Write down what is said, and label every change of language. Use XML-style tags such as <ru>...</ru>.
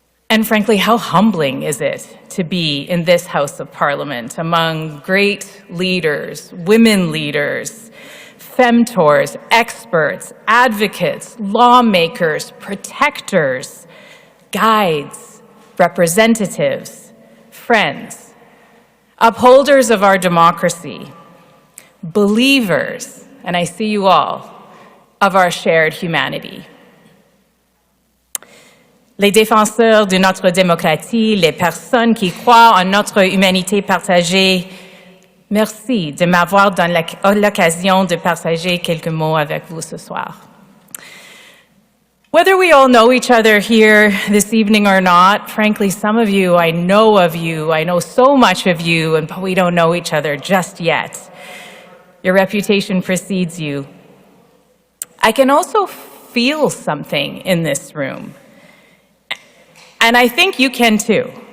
<en>And frankly, how humbling is it to be in this House of Parliament among great leaders, women leaders, femtors, experts, advocates, lawmakers, protectors, guides, representatives, friends, upholders of our democracy, believers, and I see you all, of our shared humanity.</en> <fr>Les défenseurs de notre démocratie, les personnes qui croient en notre humanité partagée, merci de m'avoir donné l'occasion de partager quelques mots avec vous ce soir.</fr> <en>Whether we all know each other here this evening or not, frankly, some of you, I know so much of you, but we don't know each other just yet. Your reputation precedes you. I can also feel something in this room, and I think you can too.</en>